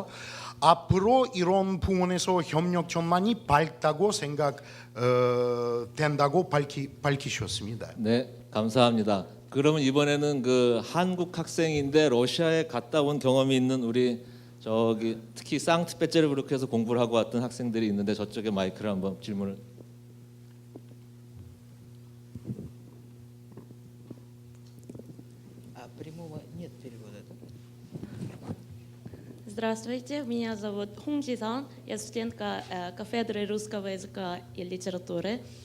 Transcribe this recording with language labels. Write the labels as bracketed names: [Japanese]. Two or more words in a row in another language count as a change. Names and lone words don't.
[Korean] 앞으로 이런 부분에서 협력 전망이 밝다고 생각된다고 밝히셨습니다. 네, 감사합니다. 그러면 이번에는 그 한국 학생인데 러시아에 갔다 온 경험이 있는 우리 저기 특히 상트페테르부르크에서 공부를 하고 왔던 학생들이 있는데 저쪽에 마이크를 한번 질문을. [Russian] Прямого нет перевода. Здравствуйте, меня зовут Хун Джисан, я студентка кафедры русского языка и литературы.